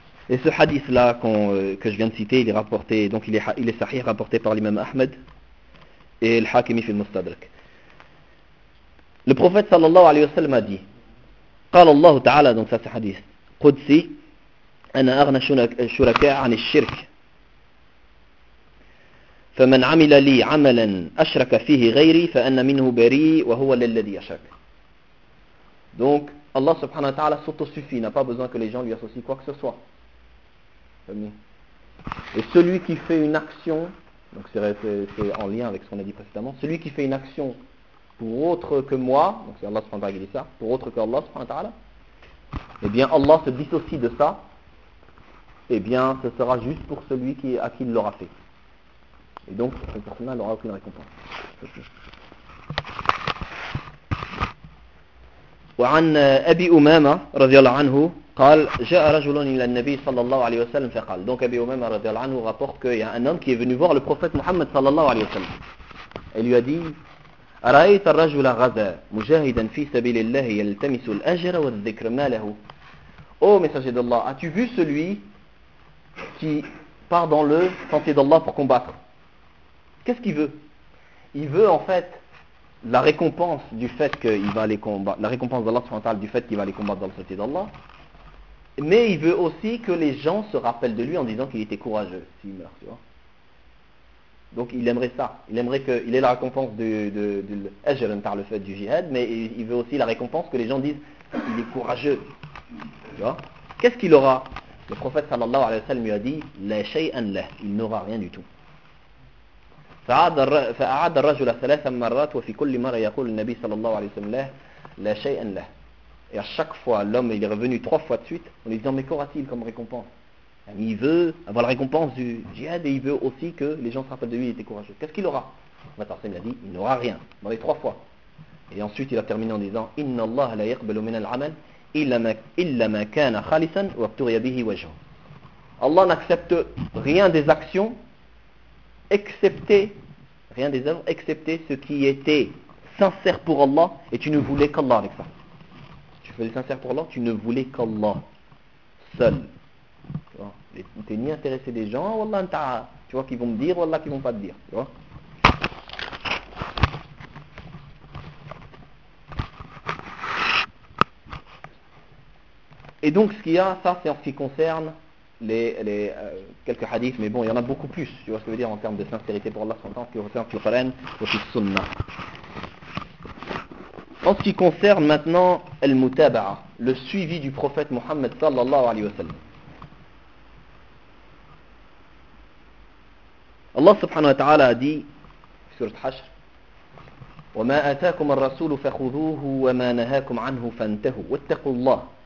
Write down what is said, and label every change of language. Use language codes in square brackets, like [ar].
[fr] Et ce hadith là que je viens de citer, il est rapporté, donc il est sahih, rapporté par l'imam Ahmed et le Hakimi fil Mustadrak. Le prophète sallallahu alayhi wa sallam a dit, [ar] قال الله تعالى, [fr] donc ça c'est hadith qudsi, [ar] ana aghna shuraka'a 'an ash-shirk. فمن عمل لي عملا اشرك فيه غيري فانا منه بريء وهو للذي اشرك. [fr] Donc Allah subhanahu wa ta'ala s'autosuffit, n'a pas besoin que les gens lui associent quoi que ce soit. Et celui qui fait une action, donc c'est en lien avec ce qu'on a dit précédemment, celui qui fait une action pour autre que moi, donc c'est Allah subhanahu wa ta'ala qui dit ça, pour autre que Allah subhanahu wa ta'ala, eh bien Allah se dissocie de ça, eh bien ce sera juste pour celui à qui il l'aura fait. Et donc cette personne n'aura aucune récompense. [ar] وعن أبي أمامة رضي الله عنه قال جاء رجل إلى النبي صلى الله عليه وسلم فقال. [fr] Donc Abi Umama رضي الله عنه rapporte qu'il y a un homme qui est venu voir le prophète Muhammad صلى الله عليه وسلم. Il lui a dit: [ar] أرأيت الرجل غزا مجاهدا في سبيل الله يلتمس الأجر والذكر ما له. [fr] Ô messager d'Allah, as-tu vu celui qui part dans le sentier d'Allah pour combattre? Qu'est-ce qu'il veut? Il veut en fait la récompense du fait qu'il va aller combattre, la récompense d'Allah du fait qu'il va aller combattre dans le sentier d'Allah. Mais il veut aussi que les gens se rappellent de lui en disant qu'il était courageux s'il meurt, tu vois. Donc il aimerait ça. Il aimerait qu'il ait la récompense de l'Ajran par le fait du jihad, mais il veut aussi la récompense que les gens disent qu'il est courageux. Tu vois. Qu'est-ce qu'il aura? Le prophète sallallahu alayhi wa sallam lui a dit, [ar] la shay'an lah, [fr] il n'aura rien du tout. [ar] فأعاد الرجل ثلاث مرات وفي كل مرة يقول النبي صلى الله عليه وسلم له لا شيء له. [fr] Et à chaque fois, l'homme il est revenu trois fois de suite en lui disant, mais qu'aura-t-il comme récompense? Il veut avoir la récompense du djihad et il veut aussi que les gens se rappellent de lui, il était courageux. Qu'est-ce qu'il aura? Matarsim a dit, il n'aura rien dans les trois fois. Et ensuite, il a terminé en disant, [ar] إن الله لا يقبل من العمل إلا ما كان خالصا وابتغي به وجهه. [fr] Allah n'accepte rien des actions, excepté, rien des œuvres, excepté ce qui était sincère pour Allah, et tu ne voulais qu'Allah avec ça. Tu faisais sincère pour Allah, tu ne voulais qu'Allah seul. Tu vois, tu n'es ni intéressé des gens, oh Allah, tu vois, qui vont me dire, oh Allah, qui ne vont pas te dire. Tu vois. Et donc, ce qu'il y a, ça, c'est en ce qui concerne quelques hadiths, mais bon, il y en a beaucoup plus, tu vois ce que je veux dire, en termes de sincérité pour Allah, s'entend, qui concerne le Coran ou le Sunna. En ce qui concerne maintenant al-mutaba'a, le suivi du prophète Muhammad sallallahu alayhi wa sallam. [ar] Allah subhanahu wa ta'ala [fr] a dit, surat Hashr, [ar] وَمَا أَتَاكُمَ الرَّسُولُ فَخُذُوهُ وَمَا نَهَاكُمْ عَنْهُ فَانْتَهُوا وَاتَّقُوا اللَّهُ.